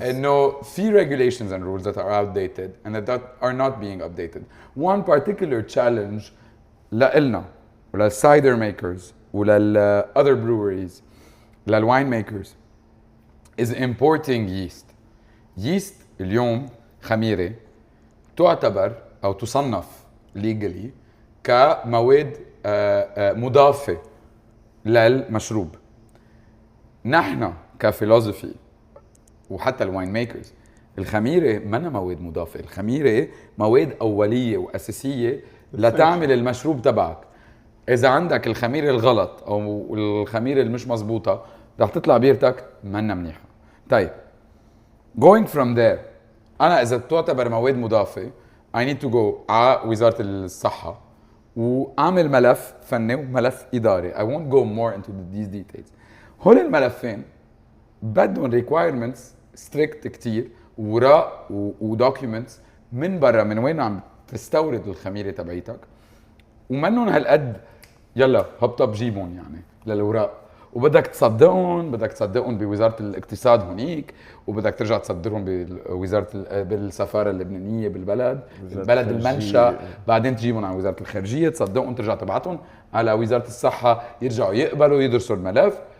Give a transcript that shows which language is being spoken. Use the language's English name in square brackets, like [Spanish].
[English] No, [Arabic] في [English] regulations and rules that are outdated and that are not being updated. One particular challenge [Arabic] لإلنا وللcider makers ولل other breweries للwine makers [English] is importing yeast. [Arabic] Yeast اليوم خميرة تعتبر أو تصنف legally كمواد مضافة للمشروب. نحن كفيلوسفي وحتى الواين ميكرز الخميره منا مواد مضافه. الخميره مواد اوليه واساسيه لتعمل المشروب تبعك. اذا عندك الخميره الغلط او الخميره اللي مش مزبوطه رح تطلع بيرتك منا منيحه. طيب [English] going from there [Arabic] انا اذا تعتبر مواد مضافه [English] I need to go [Arabic] على وزاره الصحه واعمل ملف فني وملف اداري. [English] I won't go more into these details. [Arabic] هول الملفين بدهم requirements strict كتير وراء ودوكيومنتس من برا من وين عم تستورد الخميره تبعيتك ومنهم هالقد يلا هبطب جيبهم يعني للوراق وبدك تصدقهم بوزاره الاقتصاد هونيك وبدك ترجع تصدرهم بوزاره بالسفاره اللبنانيه بالبلد المنشا بعدين تجيبهم على وزاره الخارجيه تصدقهم ترجع تبعتهم على وزاره الصحه يرجعوا يقبلوا يدرسوا الملف.